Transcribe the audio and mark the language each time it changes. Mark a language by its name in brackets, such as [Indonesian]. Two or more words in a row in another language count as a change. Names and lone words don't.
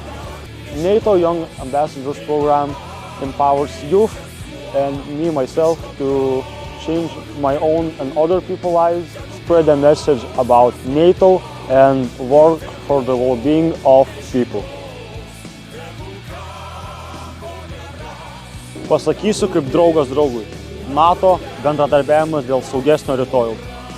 [English] NATO Young Ambassadors program empowers youth and me myself to change my own and other people's lives, spread a message about NATO and work for the well-being of people. [Lithuanian] Pasakysiu kaip draugas draugui. NATO bendradarbiavimas dėl saugesnio rytojaus.